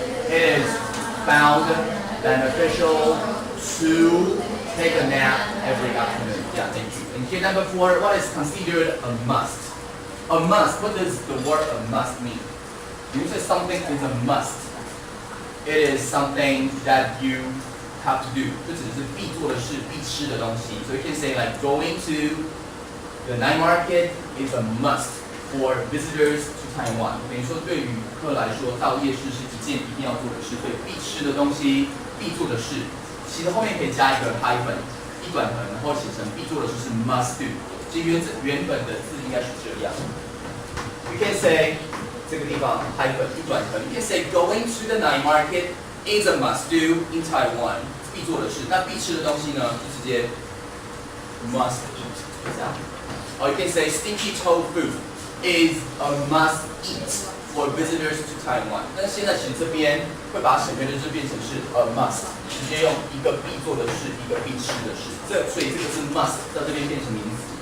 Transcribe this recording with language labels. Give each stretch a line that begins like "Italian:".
English: It is found beneficial to take a nap every afternoon. Yeah, thank you. And here number 4, what is considered a must? A must. What does the word a must mean? When you say something is a must, it is something that you have to do.
Chinese: 这只是必做的事、必吃的东西。
English: So you can say like going to the night market is a must for visitors to Taiwan.
Chinese: 等于说对于客来说，到夜市是一件一定要做的事，所以必吃的东西、必做的事。其实后面可以加一个 hyphen 一短横，然后写成必做的事是 must do。其实原本的字应该是这样。
English: You can say
Chinese: 这个地方
English: hyphen
Chinese: 一短横。
English: You can say going to the night market is a must do in Taiwan.
Chinese: 必做的事。那必吃的东西呢，就直接 must eat，这样。
English: Or you can say stinky tofu is a must eat for visitors to Taiwan.
Chinese: 但是现在其实这边会把省略的字变成是 a must， 直接用一个必做的事，一个必吃的事。所以这个是 must 在这边变成名词。